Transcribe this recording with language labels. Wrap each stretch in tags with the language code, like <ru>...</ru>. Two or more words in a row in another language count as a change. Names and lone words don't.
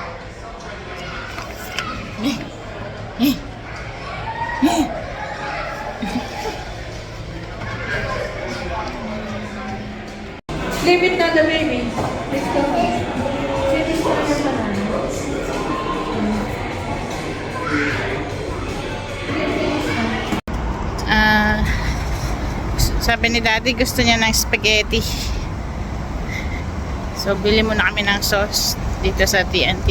<en>Leave it na the baby. Let's go.</en> <tl>Finish na yung banana. Sabi ni Daddy gusto niya ng spaghetti. So bili muna kami ng sauce dito sa TNT.</tl>